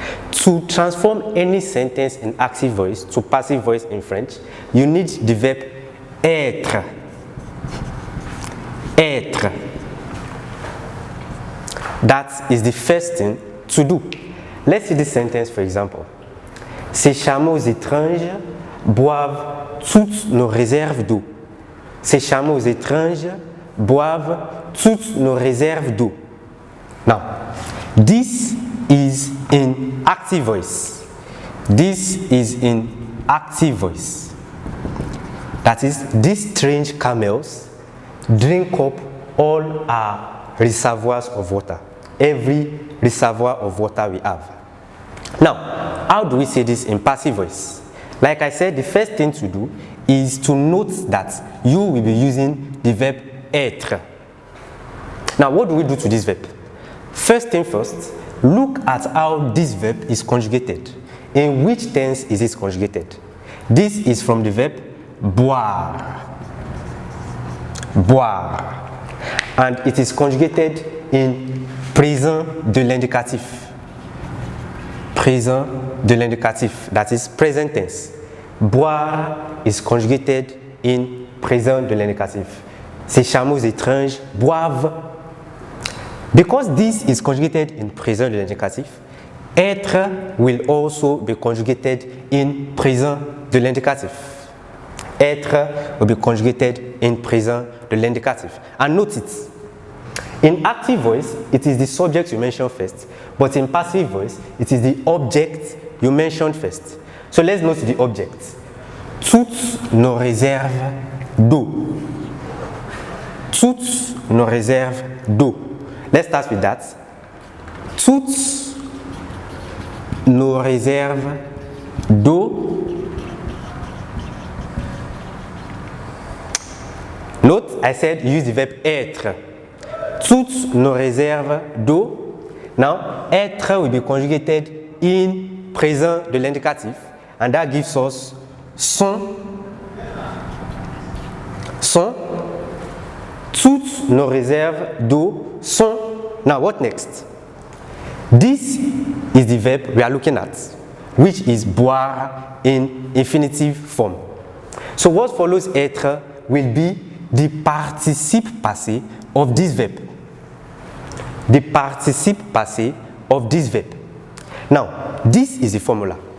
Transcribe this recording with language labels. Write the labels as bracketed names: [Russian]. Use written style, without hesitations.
[English] To transform any sentence in active voice to passive voice in French, you need the verb être. [French] Être. [English] That is the first thing to do. Let's see this sentence for example. [French] Ces chameaux étranges boivent toutes nos réserves d'eau. Ces chameaux étranges boivent toutes nos réserves d'eau. [English] Now, this is in active voice. This is in active voice. That is, these strange camels drink up all our reservoirs of water. Every reservoir of water we have. Now, how do we say this in passive voice? Like I said, the first thing to do is to note that you will be using the verb être. Now, what do we do to this verb? First thing first, look at how this verb is conjugated. In which tense is it conjugated? This is from the verb boire. [French] Boire. [English] And it is conjugated in présent de l'indicatif. Présent de l'indicatif, that is present tense. Boire is conjugated in présent de l'indicatif. [French] Ces chameaux étranges boivent. [English] Because this is conjugated in présent de l'indicatif, être will also be conjugated in présent de l'indicatif. Être will be conjugated in présent de l'indicatif. And note it. In active voice, it is the subject you mention first, but in passive voice, it is the object you mention first. So let's note the object. [French] Toutes nos réserves d'eau. Toutes nos réserves d'eau. [English] Let's start with that. [French] Toutes nos réserves d'eau. [English] Note, I said use the verb être. [French] Toutes nos réserves d'eau. [English] Now, être will be conjugated in présent de l'indicatif, and that gives us sont. Sont. [French] Toutes nos réserves d'eau sont. [English] Now, what next? This is the verb we are looking at, which is boire in infinitive form. So, what follows être will be the participe passé of this verb. The participe passé of this verb. Now, this is the formula.